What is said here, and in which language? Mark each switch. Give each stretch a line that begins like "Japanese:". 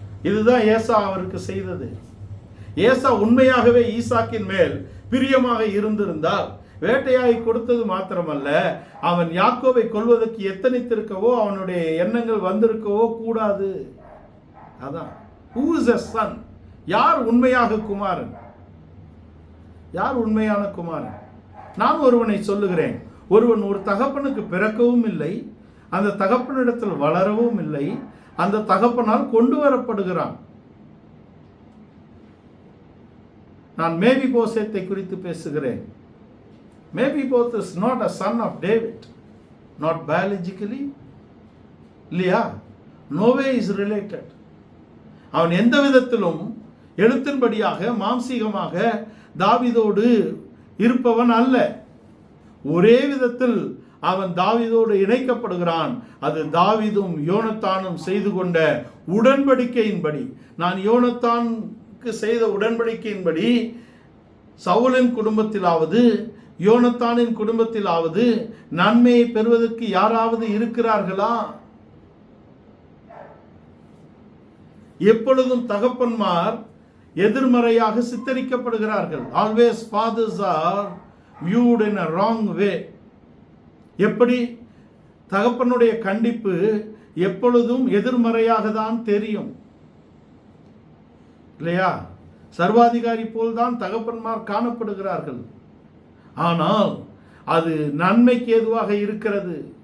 Tamil: இதுதான் ஏசா அவருக்கு செய்தது. ஏசா உண்மையாகவே ஈசாக்கின் மேல் பிரியமாக இருந்திருந்தால் வேட்டையாகி கொடுத்தது மாத்திரமல்ல, அவன் யாக்கோபை கொல்வதற்கு எத்தனித்திருக்கவோ அவனுடைய எண்ணங்கள் வந்திருக்கவோ கூடாது. அதான்
English: who is a son?
Tamil: யார் உண்மையாக குமாரன்? யார் உண்மையான குமாரன்? நான் ஒருவனை சொல்லுகிறேன், ஒருவன் ஒரு தகப்பனுக்கு பிறக்கவும் இல்லை, அந்த தகப்பனிடத்தில் வளரவும் இல்லை, அந்த தகப்பனால் கொண்டு வரப்படுகிறான். நான் மேவிபோசேத்தை குறித்து பேசுகிறேன்.
English: மேவிபோத் is not a son of David, not biologically.
Tamil: இல்லையா?
English: no way is related.
Tamil: அவன் எந்த விதத்திலும் எழுத்தின்படியாக மாம்சீகமாக தாவீதோடு இருப்பவன் அல்ல. ஒரே விதத்தில் அவன் தாவீதோடு இணைக்கப்படுகிறான். அது தாவீதும் யோனத்தானும் செய்து கொண்ட உடன்படிக்கையின்படி. நான் யோனத்தானுக்கு செய்த உடன்படிக்கையின்படி சவுலின் குடும்பத்திலாவது யோனத்தானின் குடும்பத்திலாவது நன்மையை பெறுவதற்கு யாராவது இருக்கிறார்களா? எப்பொழுதும் தகப்பன்மார் எதிர்மறையாக சித்தரிக்கப்படுகிறார்கள்.
English: Always fathers are viewed in a wrong way.
Tamil: எப்படி? தகப்பனுடைய கண்டிப்பு எப்பொழுதும் எதிர்மறையாக தான் தெரியும். இல்லையா? சர்வாதிகாரி போல்தான் தகப்பன்மார் காணப்படுகிறார்கள். ஆனால் அது நன்மைக்கு ஏதுவாக இருக்கிறது.